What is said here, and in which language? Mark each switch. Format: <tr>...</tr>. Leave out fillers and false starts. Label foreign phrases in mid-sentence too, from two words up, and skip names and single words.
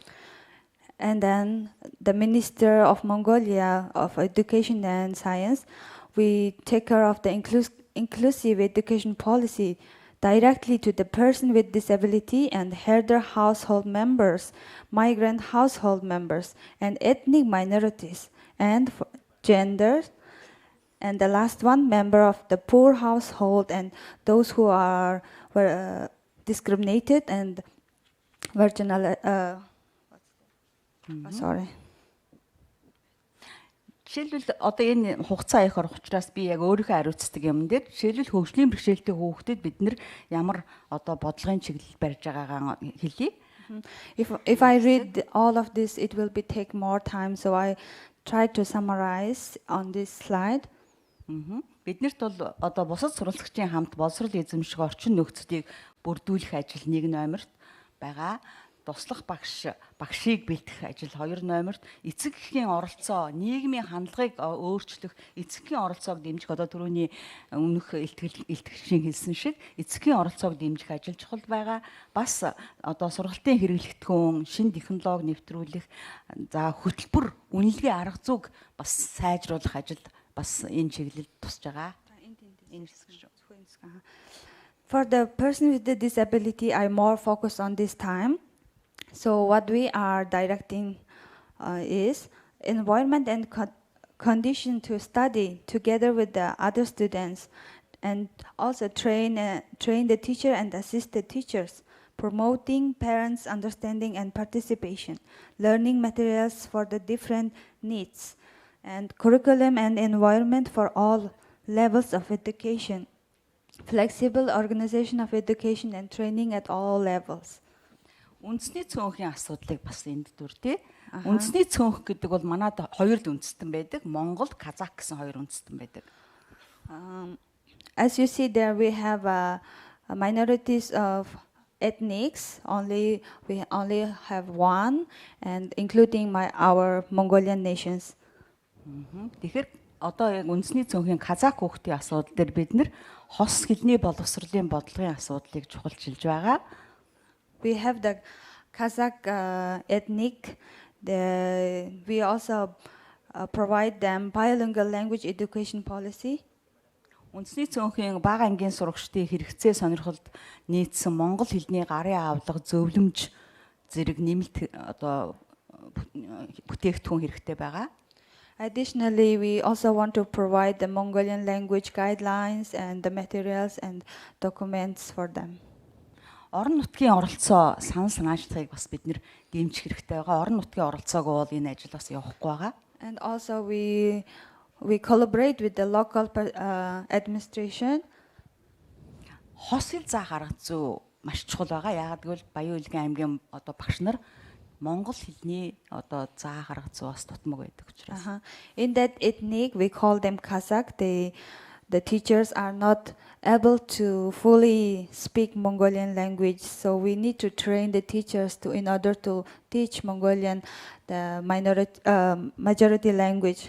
<en>And then the Minister of Mongolia of Education and Science, we take care of the inclusive education policy directly to the person with disability and herder household members, migrant household members, and ethnic minorities, and gender. And the last one, member of the poor household and those who were discriminated and sorry.</en> <mn>Жишээлбэл одоо энэ хугацаа их орох учраас би яг өөрийнхөө хариуцдаг юм дээр жишээлбэл хөгжлийн бэрхшээлтэй хүүхдэд бид нэр ямар одоо бодлогын чиглэл барьж байгаагаа хэлье.</mn> <en>If I read all of this, it will be take more time, so I try to summarize on this slide.</en> <mn>Биднэрт бол одоо бусад сурвалжлагчийн хамт боловсрол эзэмших орчин нөхцөлийг бүрдүүлэх ажил 1 номерт байгаа. Туслах багшийг бэлтгэх ажил 2 номерт, эцэг эхийн оролцоо, нийгмийн хандлагыг өөрчлөх, эцэг эхийн оролцоог дэмжих одоо түрүүний өмнөх илтгэгчийн хэлсэн шиг эцэг эхийн оролцоог дэмжих ажил чухал байгаа. Бас одоо сургалтын хэрэглэгдэхүүн, шин технологи нэвтрүүлэх, за хөтөлбөр, үнэлгээ арга зүйг бас сайжруулах ажил бас энэ чиглэлд тусж байгаа.</mn> <en>For the person with the disability, I more focus on this time. So what we are directing is environment and condition to study together with the other students, and also train the teacher and assist the teachers, promoting parents' understanding and participation, learning materials for the different needs, and curriculum and environment for all levels of education, flexible organization of education and training at all levels.</en> <mn>Үндэсний цөөнхийн асуудлыг бас энд дүртээ. Үндэсний цөөнх гэдэг бол манайд 2 үндэстэн байдаг. Монгол, Казак гэсэн 2 үндэстэн байдаг.</mn> <en>As you see there, we have minorities of ethnics. We only have one, and including our Mongolian nations.</en> <mn>Тэгэхээр одоо яг үндэсний цөөнхийн Казак хүүхдийн асуудал дээр бид нэр хос хэлний боловсролын бодлогын асуудлыг чухалчилж байгаа.</mn> <en>We have the Kazakh ethnic. We also provide them bilingual language education policy.</en> <mn>Үндэсний цөөнхийн бага ангийн сурагчдын хэрэгцээ сонирхолд нийцсэн монгол хэлний гарын авлага зөвлөмж зэрэг нэмэлт одоо бүтээгдэхүүн хэрэгтэй байгаа.</mn> <en>Additionally, we also want to provide the Mongolian language guidelines and the materials and documents for them.</en> <mn>Орон нутгийн оролцоо санал санаачлагыг бас бид нэр дэмжих хэрэгтэй байгаа. Орон нутгийн оролцоог бол энэ ажил бас явахгүй байгаа.</mn> <en>And also we collaborate with the local administration.</en> <mn>Хос хэл заах арга зүй маш чухал байгаа. Яагаад гэвэл Баян Улгийн аймгийн одоо багш нар монгол хэлний одоо заах арга зүй бас тутмаг байдаг учраас.</mn> <en>In that ethnic, we call them Kazakh. The teachers are not able to fully speak Mongolian language, so we need to train the teachers in order to teach Mongolian, the majority language.</en>